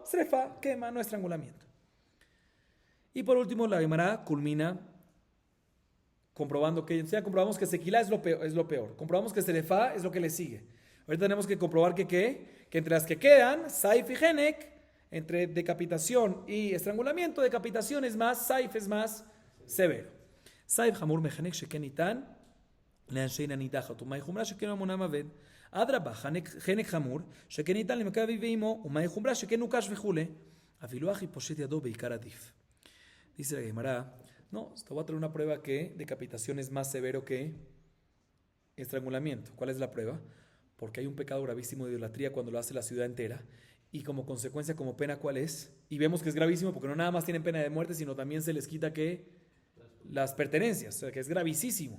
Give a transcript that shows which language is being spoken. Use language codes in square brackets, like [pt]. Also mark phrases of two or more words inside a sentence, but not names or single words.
[es] Serefá, quema, no estrangulamiento. Y por último, la Gemara culmina comprobando que, ya comprobamos que Sequilá es lo peor. Comprobamos que Serefá es lo que le sigue. Ahorita tenemos que comprobar que entre las que quedan, Saif y Genek, entre decapitación y estrangulamiento, decapitación es más, Saif es más severo. [arc] סייף חמור מחנק שכן ניתן לאנשי עיר הנדחת ומאי חומרא שכן ממונם אבד. אדרבה, חנק חמור שכן ניתן למקלל אביו ואמו ומאי חומרא שכן קש וכולי. אפילו הכי פושט ידו בעיקר עדיף. [es] Dice la Gemara, no, te voy a traer una prueba que decapitación es más severo que estrangulamiento. ¿Cuál es la prueba? Porque hay un pecado gravísimo de idolatría cuando lo hace la ciudad entera. Y como consecuencia, como pena, ¿cuál es? Y vemos que es gravísimo porque no nada más tienen pena de muerte, sino también se les quita que las pertenencias, o sea, que es gravísimo.